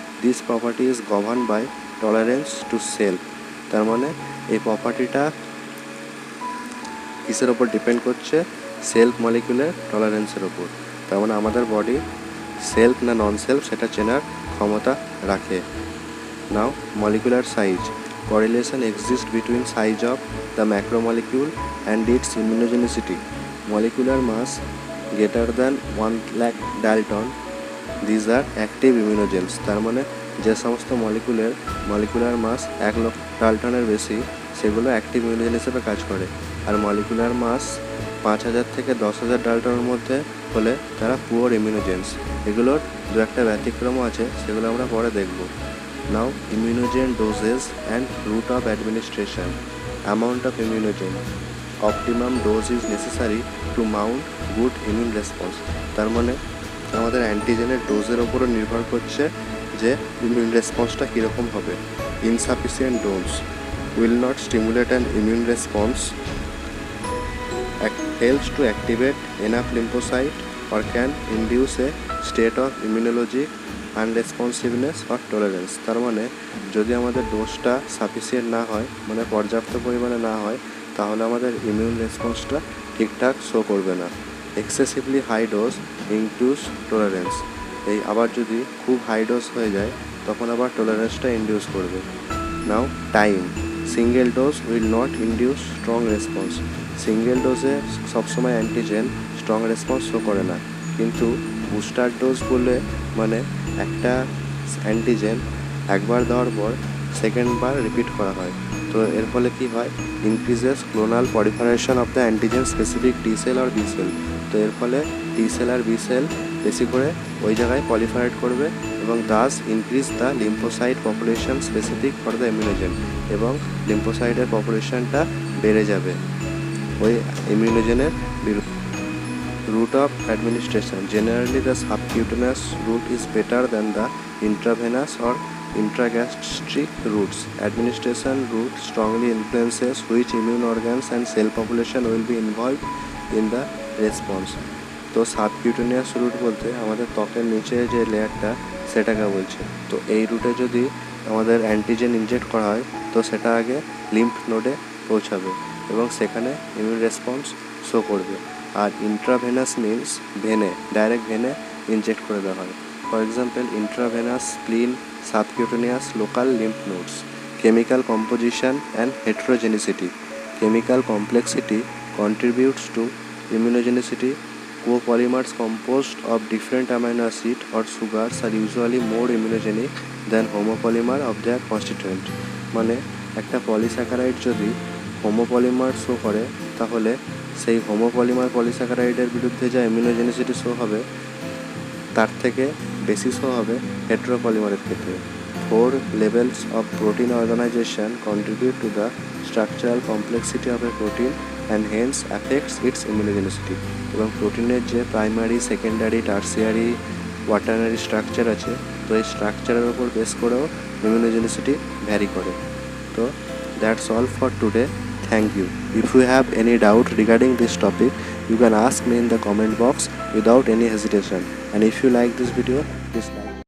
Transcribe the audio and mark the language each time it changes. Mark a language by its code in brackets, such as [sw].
[en] This property is govern by tolerance to self. [bn] তার মানে এই প্রপার্টিটা কিসের ওপর ডিপেন্ড করছে? সেলফ মলিকুলার টলারেন্সের ওপর। তার মানে আমাদের বডি সেলফ না নন সেলফ সেটা চেনার ক্ষমতা রাখে। [en] Now molecular size, correlation exists between size of the macromolecule and its immunogenicity. Molecular mass greater than 1 lakh Dalton, these are active immunogens. [bn] তার মানে যে সমস্ত মলিকুলার মাস 1 লক্ষ ডাল্টনের বেশি সেগুলো অ্যাক্টিভ ইমিউনোজেন হিসেবে কাজ করে। আর মলিকুলার মাস 5000 থেকে 10,000 ডাল্টনের মধ্যে হলে তারা পুয়ার ইমিউনোজেন্স। এগুলোর দু একটা ব্যতিক্রমও আছে, সেগুলো আমরা পরে দেখব। [en] Now immunogen doses and route of administration. Amount of immunogen. Optimum dose is necessary to mount good immune response. [bn] তার মানে আমাদের অ্যান্টিজেনের ডোজের ওপরও নির্ভর করছে যে ইমিউন রেসপন্সটা কীরকম হবে। [en] Insufficient dose will not stimulate an immune response, helps to activate enough lymphocyte or can induce a state of immunologic unresponsiveness or tolerance. [bn] তার মানে যদি আমাদের ডোজটা সাফিসিয়েন্ট না হয়, মানে পর্যাপ্ত পরিমাণে না হয়, তাহলে আমাদের ইমিউন রেসপন্সটা ঠিকঠাক শো করবে না। [en] excessively high dose induce tolerance, [bn] এই আবার যদি খুব হাই ডোজ হয়ে যায় তখন আবার টলারেন্সটা ইনডিউস করবে। [en] Now time, single dose will not induce strong response. [bn] Single ডোজে সবসময় অ্যান্টিজেন স্ট্রং রেসপন্স শো করে না, কিন্তু বুস্টার ডোজ বলে মানে একটা অ্যান্টিজেন একবার দেওয়ার পর সেকেন্ডবার রিপিট করা হয়। তো এর ফলে কী হয়, [en] Increases clonal proliferation of the antigen specific T cell আর B cell. [bn] তো এর ফলে টি সেল আর বি সেল বেশি করে ওই জায়গায় পলিফারেট করবে এবং [en] thus increase the lymphocyte population specific for the immunogen, [bn] এবং লিম্ফোসাইটের পপুলেশনটা বেড়ে যাবে ওই ইমিউনোজেনের বিরুদ্ধে। [en] Route of administration. Generally, the subcutaneous route is better than the intravenous or intragastric routes. Administration route strongly influences which immune organs and cell population will be involved in the response. [bn] তো subcutaneous root বলতে আমাদের ত্বকের নিচে যে লেয়ারটা সেটাকে বলছে। তো এই রুটে যদি আমাদের অ্যান্টিজেন ইনজেক্ট করা হয় তো সেটা আগে লিম্ফ নোডে পৌঁছাবে এবং সেখানে ইমিউন রেসপন্স শো করবে। আর ইন্ট্রাভেনাস মিনস ভেনে, ডাইরেক্ট ভেনে ইনজেক্ট করে দেওয়া হয়। [en] For example intravenous, spleen, subcutaneous, local lymph nodes. Chemical composition and heterogeneity. Chemical complexity contributes to immunogenicity. Copolymers composed of different amino acids or sugars are usually more immunogenic than homopolymer of their constituent. [bn] মানে একটা polysaccharide যদি homopolymer show করে তাহলে সেই homopolymer পলিস্যাকারাইডের বিরুদ্ধে যা immunogenicity show হবে তার থেকে বেশি শো হবে হেটেরোপলিমারের ক্ষেত্রে। [en] 4 levels of protein organization contribute to the structural complexity of a protein and hence affects its immunogenicity. [bn] এবং প্রোটিনের যে primary, secondary, tertiary, quaternary structure আছে, তো এই স্ট্রাকচারের ওপর বেস করেও ইমিউনোজেনিসিটি ভ্যারি করে। [en] তো that's all for today. Thank you. If you have any doubt regarding this topic, you can ask me in the comment box without any hesitation. And if you like this video, please like.